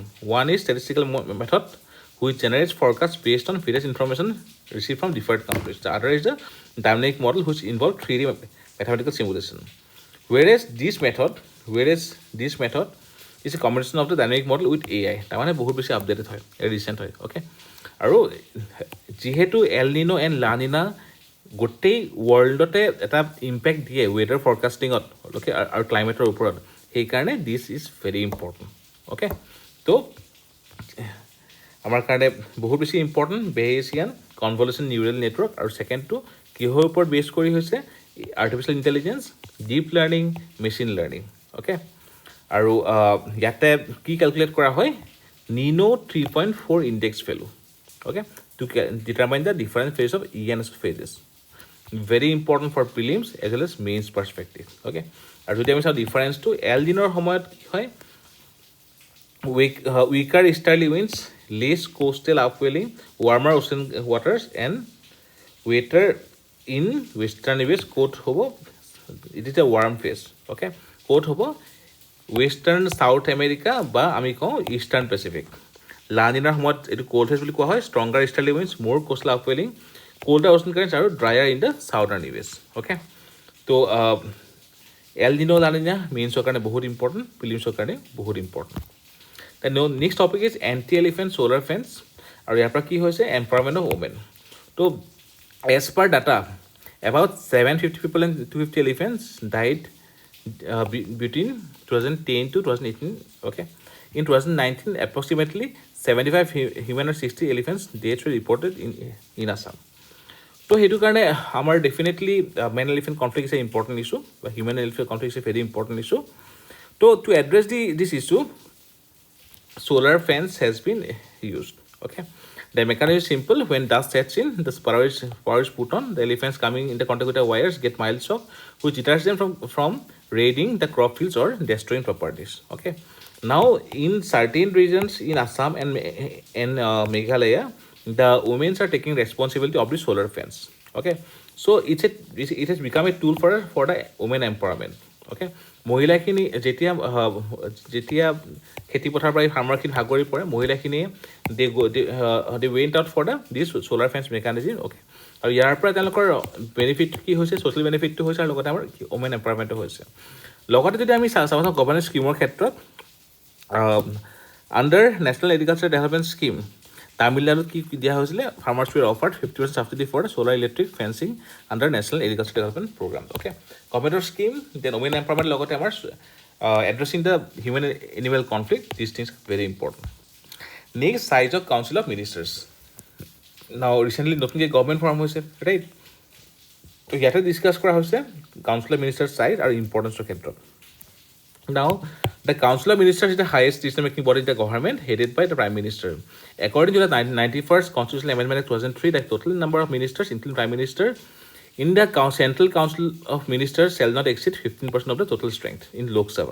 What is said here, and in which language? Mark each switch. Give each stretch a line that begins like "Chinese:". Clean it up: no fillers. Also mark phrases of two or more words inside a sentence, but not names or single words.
English: One is statistical method, which generates forecasts based on various information received from different countries. The other is the dynamic model, which involves 3D mathematical simulation. Whereas this method is a combination of the dynamic model with AI.
Assamese: তাৰমানে বহুত বেছি আপডেটেড হয় ৰিচেণ্ট হয় অ'কে আৰু যিহেতু এল নিনো এণ্ড লা নিনা গোটেই ৱৰ্ল্ডতে এটা ইম্পেক্ট দিয়ে
English: weather forecasting
Assamese: অ'কে আৰু ক্লাইমেটৰ ওপৰত সেইকাৰণে
English: this is very important okay
Assamese: তো আমাৰ কাৰণে বহুত বেছি ইম্পৰ্টেণ্ট
English: Bayesian convolution neural network
Assamese: আৰু ছেকেণ্ডটো কিহৰ ওপৰত বেছ কৰি হৈছে
English: artificial intelligence deep learning machine learning okay
Assamese: আৰু ইয়াতে কি কেলকুলেট কৰা হয়
English: Nino 3.4 index value okay to determine the different phase of ENSO phases. Very important for prelims as well as mains perspective. Okay,
Assamese: আৰু যদি আমি চাওঁ ডিফাৰেঞ্চটো এল দিনৰ সময়ত কি হয়
English: weaker easterly winds, less coastal upwelling, warmer ocean waters and wetter in western areas
Assamese: ক'ত হ'ব
English: it is a warm phase.
Assamese: Okay, ক'ত হ'ব ৱেষ্টাৰ্ণ চাউথ আমেৰিকা বা আমি কওঁ ইষ্টাৰ্ণ পেচিফিক লানিনাৰ সময়ত এইটো
English: cold phase
Assamese: বুলি কোৱা হয়
English: stronger easterly winds more coastal upwelling colder ocean currents are drier in the southern areas. Okay, so El Nino La Nina means
Assamese: কাৰণে বহুত
English: important, prelims
Assamese: কাৰণে বহুত
English: important. The next topic is anti-elephant solar fence
Assamese: আৰু ইয়াৰ পৰা কি হৈছে
English: empowerment of women. So as per data about 750 people and 250 elephants died between 2010 to 2018. Okay, in 2019 approximately 75 human and 60 elephants deaths were reported in Assam.
Assamese: তো সেইটো কাৰণে আমাৰ
English: definitely man elephant conflict is a important issue or human elephant conflict is a very important issue so to address this issue solar fence has been used. Okay, the mechanism is simple. When dust sets in, the power is put on. The elephants coming in the contact with the wires get mild shock, which deters them from raiding the crop fields or destroying properties. Okay, now in certain regions in Assam and Meghalaya, the women are taking responsibility of the solar fence. Okay, So it has become a tool for the women empowerment.
Assamese: Okay, মহিলাখিনি যেতিয়া খেতি পথাৰ পৰা ফাৰ্মাৰখিনি ভাগৰি পৰে, মহিলাখিনিয়ে
English: they went out for this solar fence mechanism.
Assamese: Okay, আৰু ইয়াৰ পৰা তেওঁলোকৰ বেনিফিট কি হৈছে,
English: social benefit
Assamese: হৈছে আৰু লগতে আমাৰ
English: women empowerment
Assamese: হৈছে। লগতে যদি আমি চাওঁ
English: government scheme ক্ষেত্ৰত under national agriculture development scheme
Assamese: তামিলনাডুত কি দিয়া হৈছিলে,
English: ফাৰ্মাৰ্ছ were offered 50% subsidy for solar electric fencing under national agriculture development program. Okay, government scheme, then women empowerment,
Assamese: লগতে আমাৰ
English: addressing the human animal conflict, these things are very important. Next, size of council of ministers. Now recently
Assamese: নতুনকৈ
English: government form
Assamese: হৈছে, ৰাইট? তো ইয়াতে ডিছকাছ কৰা হৈছে
English: council of minister size
Assamese: আৰু ইম্পৰ্টেঞ্চৰ ক্ষেত্ৰত।
English: Now, the Council of Ministers is the highest decision-making body in the government, headed by the Prime Minister. According to the 91st Constitutional Amendment of 2003, the total number of ministers, including Prime Minister, in the Central Council of Ministers shall not exceed 15% of the total strength in Lok Sabha.